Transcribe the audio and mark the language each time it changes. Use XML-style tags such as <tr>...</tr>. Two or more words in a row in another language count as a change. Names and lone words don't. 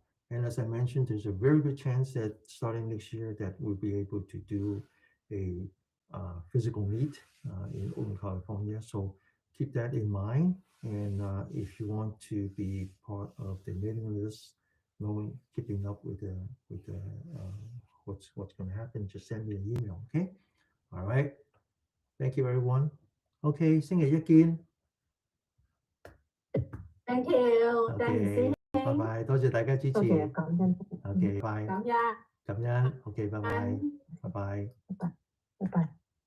<en>And as I mentioned, there's a very good chance that starting next year that we'll be able to do a physical meet in Oakland, California. So keep that in mind. And if you want to be part of the mailing list, knowing keeping up with the what's going to happen, just send me an email. Okay. All right. Thank you, everyone.</en> <yue>Okay. 星期一見。</yue> <en>Thank you，</en> <yue>OK，拜拜，多謝大家支持。多謝感恩， OK，拜，感恩，感恩。OK，拜拜，拜拜。拜拜。</yue>